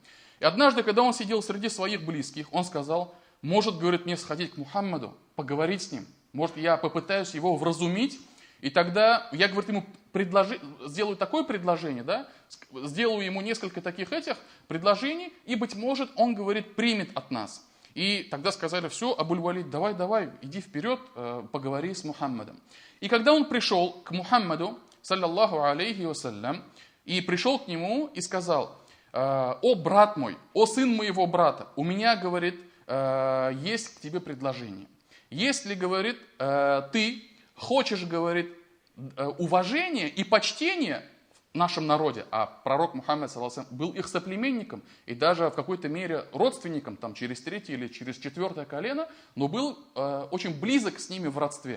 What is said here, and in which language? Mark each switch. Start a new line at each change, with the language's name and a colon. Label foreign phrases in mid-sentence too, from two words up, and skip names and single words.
Russian: И однажды, когда он сидел среди своих близких, он сказал: может, говорит, мне сходить к Мухаммаду, поговорить с ним, может, я попытаюсь его вразумить, и тогда я, говорит, ему сделаю такое предложение, да, сделаю ему несколько таких этих предложений, и, быть может, он, говорит, примет от нас. И тогда сказали: все, Абуль-Валид, давай, иди вперед, поговори с Мухаммадом. И когда он пришел к Мухаммаду,
Arabic: صلى الله عليه وسلم,
Russian: и пришел к нему и сказал: о брат мой, о сын моего брата, у меня, говорит, есть к тебе предложение. Если, говорит, ты хочешь, говорит, уважения и почтения в нашем народе, а пророк Мухаммад
Arabic: صلى الله عليه
Russian: был их соплеменником и даже в какой-то мере родственником, там, через третье или через четвертое колено, но был очень близок с ними в родстве.